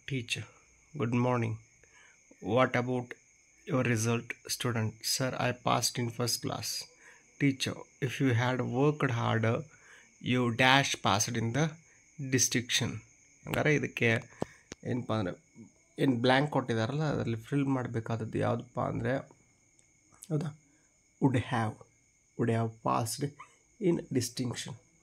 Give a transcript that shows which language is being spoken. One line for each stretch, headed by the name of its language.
English: Teacher, good morning, what about your result? Student, sir, I passed in first class. Teacher, if you had worked harder, you dash passed in the distinction.
Kannada: ಹಂಗಾರೆ ಇದಕ್ಕೆ ಏನಪ್ಪ ಅಂದರೆ ಏನು blank ಕೊಟ್ಟಿದ್ದಾರಲ್ಲ ಅದರಲ್ಲಿ fill ಮಾಡಬೇಕಾದದ್ದು ಯಾವುದಪ್ಪ ಅಂದರೆ, ಹೌದಾ,
English: Would have passed in distinction.